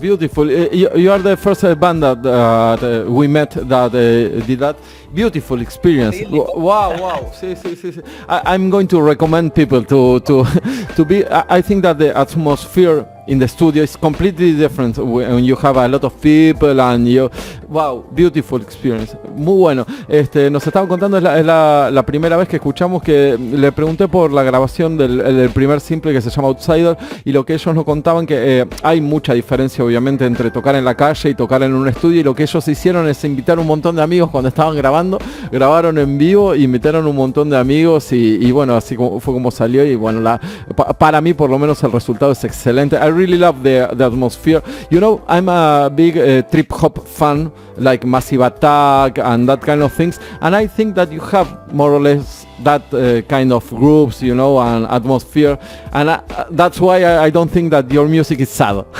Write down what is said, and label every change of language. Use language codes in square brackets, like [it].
[en] You are the first band that we met that did that. Beautiful experience. Really? Wow. See. I'm going to recommend people to be. I think that the atmosphere in the studio is completely different when you have a lot of people and you. Wow, beautiful experience. [es] Muy bueno. Nos estaban contando, es la primera vez que escuchamos, que le pregunté por la grabación del primer simple que se llama Outsider, y lo que ellos nos contaban que hay mucha diferencia obviamente entre tocar en la calle y tocar en un estudio, y lo que ellos hicieron es invitar un montón de amigos cuando estaban grabaron en vivo, invitaron un montón de amigos y bueno, así fue como salió, y bueno, para mí por lo menos el resultado es excelente. [en] I really love the atmosphere. I'm a big trip hop fan, like Massive Attack and that kind of things, and I think that you have more or less that kind of groups, and atmosphere, and that's why I don't think that your music is sad.